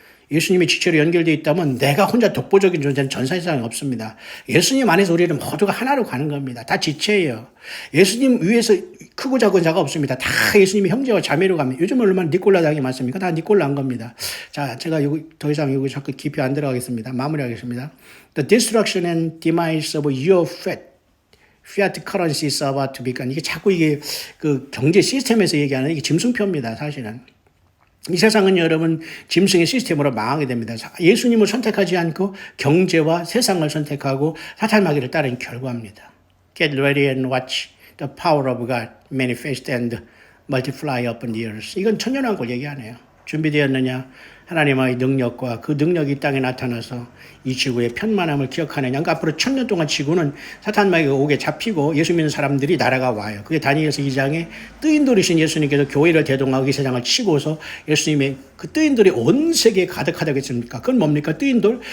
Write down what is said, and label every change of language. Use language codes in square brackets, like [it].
[ko] 예수님의 지체로 연결되어 있다면 내가 혼자 독보적인 존재는 전 세상에 없습니다. 예수님 안에서 우리는 모두가 하나로 가는 겁니다. 다 지체예요. 예수님 위에서 크고 작은 자가 없습니다. 다 예수님의 형제와 자매로 갑니다. 요즘 얼마나 니콜라 당이 많습니까? 다 니콜라인 겁니다. 자, 제가 더 이상 여기 자꾸 깊이 안 들어가겠습니다. 마무리하겠습니다. [en] The destruction and demise of your fiat currency is about to become. [ko] 이게 자꾸 이게 그 경제 시스템에서 얘기하는 이게 짐승표입니다. 사실은. 이 세상은 여러분 짐승의 시스템으로 망하게 됩니다. 예수님을 선택하지 않고 경제와 세상을 선택하고 사탄 마귀를 따르는 결과입니다. [en] Get ready and watch the power of God manifest and multiply upon the earth. [ko] 이건 천연왕국 얘기하네요. 준비되었느냐? 하나님의 능력과 그 능력이 이 땅에 나타나서 이 지구의 편만함을 기억하느냐. 그러니까 앞으로 1,000년 동안 지구는 사탄 마귀가 옥에 잡히고 예수 믿는 사람들이 나라가 와요. 그게 다니엘서 2장에 뜨인 돌이신 예수님께서 교회를 대동하고 이 세상을 치고서 예수님의 그 뜨인 돌이 온 세계에 가득하다고 했습니까? 그건 뭡니까? 뜨인 돌?